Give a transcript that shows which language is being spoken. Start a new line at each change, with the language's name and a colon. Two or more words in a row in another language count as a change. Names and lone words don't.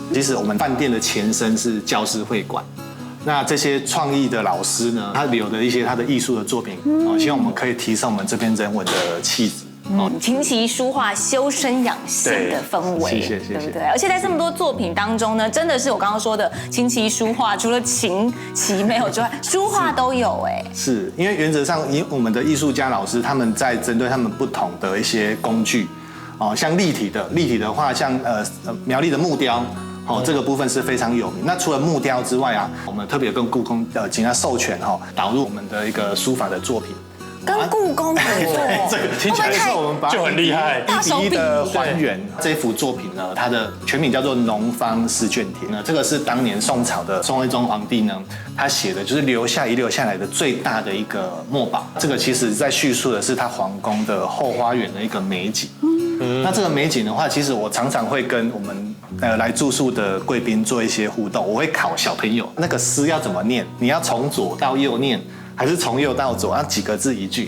Chinese: 其實我們飯店的前身是教師會館。那這些創意的老師呢，他留的一些他的藝術的作品，希望我們可以提升我們這邊人文的氣質。琴棋書畫修身養性的氛圍，謝謝，對不對？而且在這麼多作品當中呢，真的是我剛剛說的琴棋書畫，除了琴棋沒有之外，書畫都有哎。是因為原則上，我們的藝術家老師他們在針對他們不同的一些工具，像立體的話，像苗栗的木雕。這個部分是非常有名。那除了木雕之外啊，我們特別跟故宮請他授權導入我們的一個書法的作品。跟故宮合作，这个听起来是我们把就很厲害 1:1的還原。這幅作品呢，它的全名叫做《農方詩卷帖》呢，這個是當年宋朝的宋徽宗皇帝呢，他寫的就是遺留下來的最大的一個墨寶。這個其實在敘述的是他皇宮的後花園的一個美景。那這個美景的話，其實我常常會跟我們來住宿的貴賓做一些互動。我會考小朋友，那個詩要怎麼念？你要從左到右念，還是從右到左？要幾個字一句？